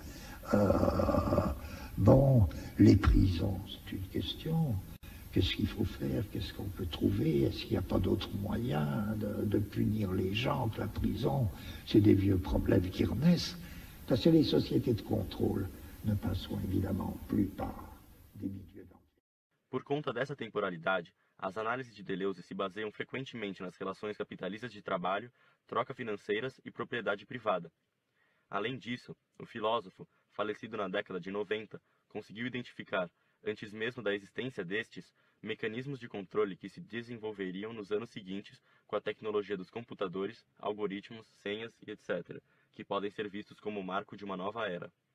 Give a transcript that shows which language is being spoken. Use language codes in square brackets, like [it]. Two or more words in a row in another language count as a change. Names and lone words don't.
[fr] Bon, les prisons, c'est une question. Qu'est-ce qu'il faut faire? Qu'est-ce qu'on peut trouver? Est-ce qu'il n'y a pas d'autre moyen de punir les gens que la prison? C'est des vieux problèmes qui renaissent. Parce que les sociétés de contrôle ne passeront évidemment plus par des milieux d'enfer. [pt] Por conta dessa temporalidade, as análises de Deleuze se baseiam frequentemente nas relações capitalistas de trabalho, troca financeiras e propriedade privada. Além disso, o filósofo, falecido na década de 90, conseguiu identificar, antes mesmo da existência destes, mecanismos de controle que se desenvolveriam nos anos seguintes com a tecnologia dos computadores, algoritmos, senhas e etc., que podem ser vistos como o marco de uma nova era.